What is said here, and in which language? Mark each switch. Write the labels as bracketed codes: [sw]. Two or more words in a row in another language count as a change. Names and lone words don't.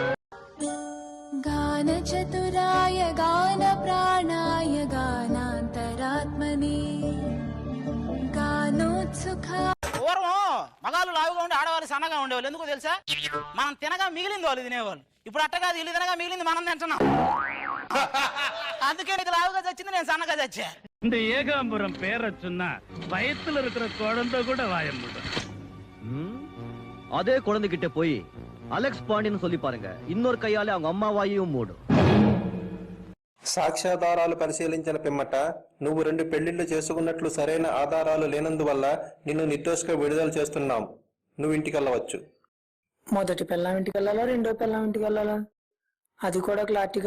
[sa] గాన చతురాయ గాన ప్రాణాయ గానాంతరాత్మనే గానోత్సుఖ. [te] పూర్వం మగాళ్ళు లావుగా ఉండి ఆడవాళ్ళు సన్నగా ఉండేవాళ్ళు. ఎందుకో తెలుసా? మనం తినగా మిగిలింది వాళ్ళు తినేవాళ్ళు. ఇప్పుడు అట్ట కాదు, ఇల్లు తినగా మిగిలింది మనం తింటున్నాం. అందుకే ఇది లావుగా చచ్చింది, నేను సన్నగా చచ్చా. [ta] இந்த ஏகாம்பரம் பேரை சொன்னா வயத்துல இருக்கிற குழந்தை கூட வாயமுட. அதே குழந்தைகிட்ட போய் அலெக்ஸ் பாண்டியன் சொல்லி பாருங்க, இன்னொரு கையாலே அவங்க அம்மா வாயும் மூடும். [te] సాక్ష్యాధారాలు పరిశీలించిన పిమ్మట నువ్వు 2 పెళ్లిళ్లు చేసుకున్నట్లు సరైన ఆధారాలు లేనందువల్ల నిన్ను నిర్దోషిగా విడుదల చేస్తున్నాం. నువ్వు ఇంటికెళ్ళవచ్చు. మొదటి పిల్లం ఇంటికి వెళ్ళాలా, రెండో పిల్లం ఇంటికి వెళ్ళాలా, అది కూడా క్లారిటీగా.